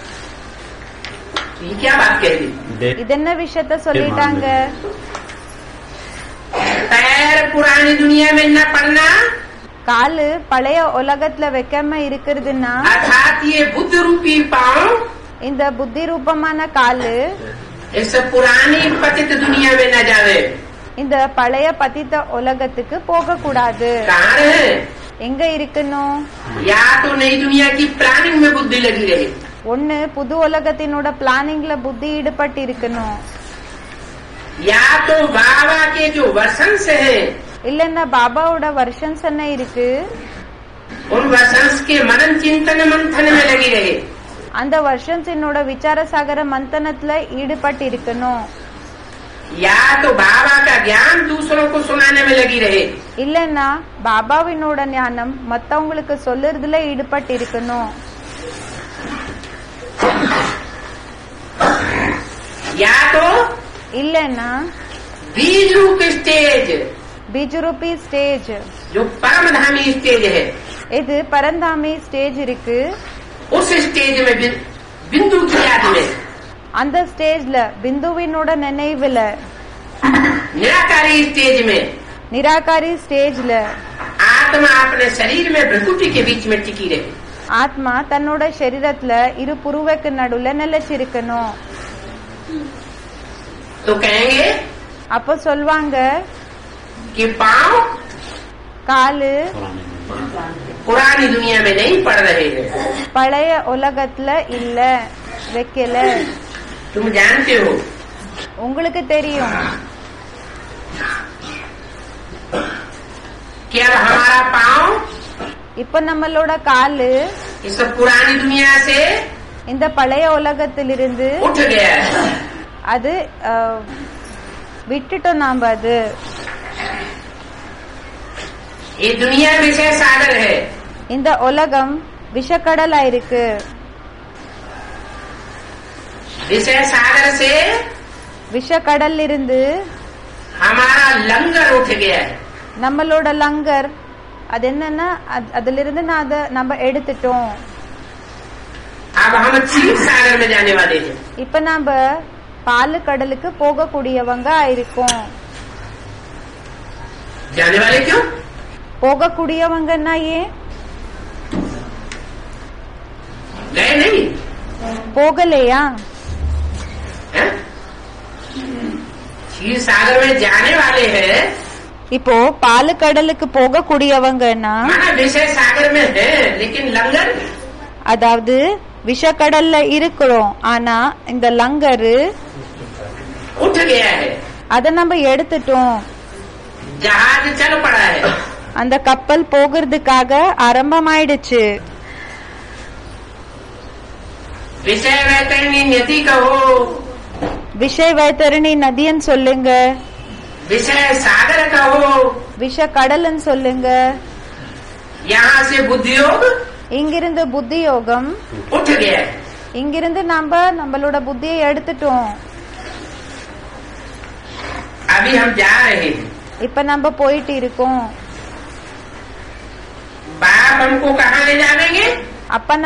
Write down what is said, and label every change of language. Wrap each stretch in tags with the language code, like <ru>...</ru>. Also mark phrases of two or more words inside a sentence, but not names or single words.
<hi>ये क्या बात कह दी?</hi> <ta>இது என்ன விஷயத்த சொல்லிட்டாங்க?</ta> <hi>पैर पुरानी दुनिया में न पड़ना</hi> <ta>காலு பழைய உலகத்துல வைக்காம இருக்கிறதுன்னா</ta> <hi>अर्थात ये बुद्ध रूपी पांव</hi> <ta>இந்த புத்தி ரூபமான காலு</ta> <hi>इस पुरानी पतित दुनिया में न जावे।</hi> <ta>இந்த பழைய பதித்த உலகத்துக்கு போக கூடாது.</ta> <hi>कहाँ है?</hi> <ta>எங்க இருக்கணும்?</ta> <hi>या तो नई दुनिया की प्लानिंग में बुद्धि लगी रहे,</hi> <ta>ஒன்னு புது உலகத்தினோட பிளானிங்ல புத்தி ஈடுபட்டு இருக்கணும்.</ta> <hi>या तो बाबा के जो वर्षंस है</hi> <ta>இல்லன்னா பாபாவோட வருஷன்ஸ் என்ன இருக்கு,</ta> <hi>उन वर्षंस के मनन चिंतन मंथन में लगी रहे।</hi> <ta>அந்த வருஷன்ஸ் என்னோட விசார சாகர மந்தனத்துல ஈடுபட்டு இருக்கணும்.</ta> <hi>या तो बाबा का ज्ञान दूसरों को सुनाने में लगी रहे,</hi> <ta>இல்லன்னா பாபாவினோட ஞானம் மத்தவங்களுக்கு சொல்லுறதுல ஈடுபட்டு இருக்கணும்.</ta> <hi>या तो</hi> <ta>இல்லன்னா</ta> <hi>बीज रूप स्टेज</hi> <ta>பீஜரூபி ஸ்டேஜ்,</ta> <hi>जो परमधामी स्टेज है,</hi> <ta>இது பரந்தாமி ஸ்டேஜ் இருக்கு.</ta> <hi>उस स्टेज में बिंदु की याद में</hi> <ta>அந்த ஸ்டேஜ்ல பிந்துவினோட நினைவுல,</ta> <hi>निराकारी स्टेज में</hi> <ta>நிராகாரி ஸ்டேஜ்ல</ta> <hi>आत्मा अपने शरीर में प्रकृति के बीच में टिकी रहे।</hi> <ta>ஆத்மா தன்னோட சரீரத்துல இரு புருவக்கு நடுவுல நிலைச்சிருக்கணும்.</ta> <hi>तो कहेंगे</hi> <ta>அப்ப சொல்வாங்க</ta> <hi>कि पांव</hi> <ta>காலு</ta> <hi>पुरानी दुनिया में नहीं पड़ रहे हैं।</hi> <ta>பழைய உலகத்துல இல்ல, வைக்கல.</ta> <hi>तुम जानते हो</hi> <ta>உங்களுக்கு தெரியும்</ta> <hi>कि अब हमारा पांव</hi> <ta>இப்ப நம்மளோட காலு</ta> <hi>इस पुरानी दुनिया से</hi> <ta>இந்த பழைய உலகத்திலிருந்து</ta> <hi>उठ गया है।</hi> <ta>அது விட்டுட்டோம் நாம. அது</ta> <hi>ये दुनिया विषय सागर है।</hi> <ta>இந்த உலகம் விஷக்கடலா இருக்கு.</ta> <hi>विषय सागर से</hi> <ta>விஷக்கடல் இருந்து</ta> <hi>हमारा लंगर उठ गया है।</hi> <ta>நம்மளோட லங்கர் அது என்னன்னா அதுல இருந்து நம்ம எடுத்துட்டோம்.</ta> <hi>अब हम क्षीर सागर में जाने वाले हैं।</hi> <ta>இப்ப நாம பாலு கடலுக்கு போகக்கூடியவங்க ஆயிருக்கோம்.</ta> <hi>जाने वाले क्यों?</hi> <ta>போகக்கூடியவங்கன்னா ஏன்</ta> <hi>गए नहीं</hi> <ta>போகலையா?</ta> <hi>हैं? क्षीर सागर में जाने वाले हैं</hi> <ta>இப்போ பாலு கடலுக்கு போகக்கூடியவங்கன்னா</ta> <hi>माना विषय सागर में है, लेकिन लंगर</hi> <ta>அதாவது விஷக்கடல்ல இருக்கிறோம், ஆனா இந்த லங்கரு</ta> <hi>उठ गया है।</hi> <ta>அத நம்ம எடுத்துட்டோம்.</ta> <hi>जहाज चल पड़ा है।</hi> <ta>அந்த கப்பல் போகிறதுக்காக ஆரம்பமாயிடுச்சு.</ta> <hi>विषय वैतरणी नदी कहो,</hi> <ta>விஷய வைத்தரணி நதின்னு சொல்லுங்க,</ta> <hi>विषय सागर कहो,</hi> <ta>விஷ கடல்னு சொல்லுங்க.</ta> <hi>यहाँ से बुद्धि योग</hi> <ta>இங்கிருந்து புத்தி யோகம்,</ta> <hi>उठ गया है।</hi> <ta>இங்கிருந்து நம்மளோட புத்தியை எடுத்துட்டோம்.</ta> <hi>अभी हम जा रहे हैं।</hi> <ta>இப்ப நம்ம போயிட்டு இருக்கோம்.</ta> <hi>बाप हमको कहाँ ले जाएंगे?</hi>